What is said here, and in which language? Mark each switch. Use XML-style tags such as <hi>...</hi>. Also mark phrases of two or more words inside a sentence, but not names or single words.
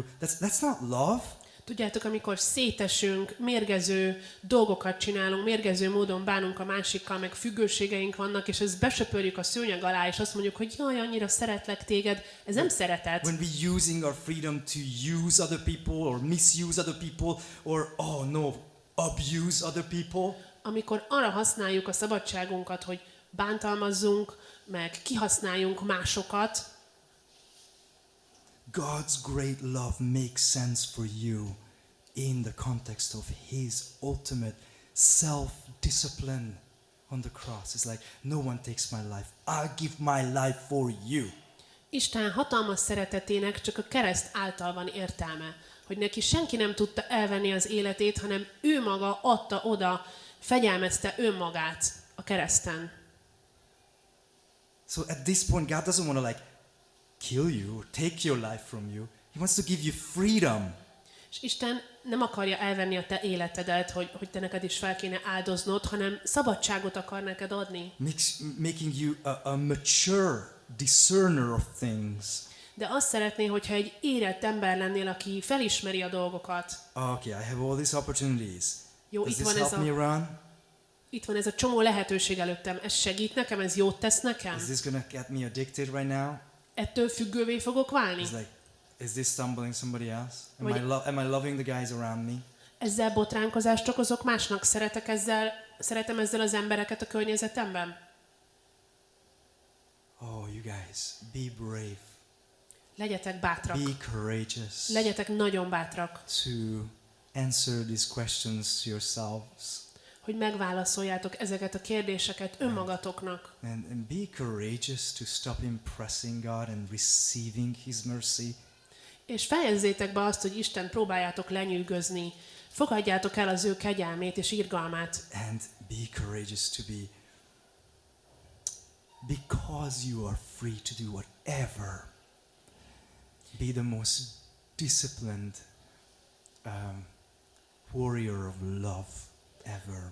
<en>That's not love.</en> <hu>Tudjátok, amikor szétesünk, mérgező dolgokat csinálunk, mérgező módon bánunk a másikkal, meg függőségeink vannak, és ezt besöpörjük a szőnyeg alá, és azt mondjuk, hogy jaj, annyira szeretlek téged, ez nem szeretet.</hu> <en>When we using our freedom to use other people, or misuse other people, or, oh no, abuse other people.</en> <hu>Amikor arra használjuk a szabadságunkat, hogy bántalmazzunk, meg kihasználjunk másokat,</hu> <en>God's great love makes sense for you in the context of His ultimate self-discipline on the cross. It's like, no one takes my life. I'll give my life for you.</en> <hu>Isten hatalmas szeretetének csak a kereszt által van értelme, hogy neki senki nem tudta elvenni az életét, hanem ő maga adta oda, fegyelmezte önmagát a kereszten.</hu> <en>So at this point, God doesn't want to like kill you or take your life from you. He wants to give you freedom.</en> <hu>És Isten nem akarja elvenni a te életedet, hogy te neked is fel kéne áldoznod, hanem szabadságot akar neked adni.</hu> <en>Making you a mature discerner of things.</en> <hu>De azt szeretné, hogyha egy érett ember lennél, aki felismeri a dolgokat.</hu> <en>Okay, I have all these opportunities.</en> <hu>Jó,</hu> <en>Does this help me run?</en> <hu>Itt van ez a csomó lehetőség előttem. Ez segít nekem? Ez jót tesz nekem?</hu> <en>Is this gonna get me addicted right now?</en> <hu>Ettől függővé fogok válni?</hu> <en>It's like, is this stumbling somebody else?</en> <hu>Vagy-</hu> <en>Am I loving the guys around me?</en> <hu>Ezzel botránkozást okozok másnak? Szeretem ezzel az embereket a környezetemben?</hu> <en>Oh, you guys, be brave.</en> <hu>Legyetek bátrak.</hu> <en>Be courageous.</en> <hu>Legyetek nagyon bátrak,</hu> <en>To answer these questions to yourselves.</en> <hu>hogy megválaszoljátok ezeket a kérdéseket önmagatoknak.</hu> <en>And be courageous to stop impressing God and receiving His mercy.</en> <hu>És fejezzétek be azt, hogy Isten próbáljátok lenyűgözni. Fogadjátok el az ő kegyelmét és irgalmát.</hu> <en>And be courageous to be, because you are free to do whatever. Be the most disciplined warrior of love ever.</en>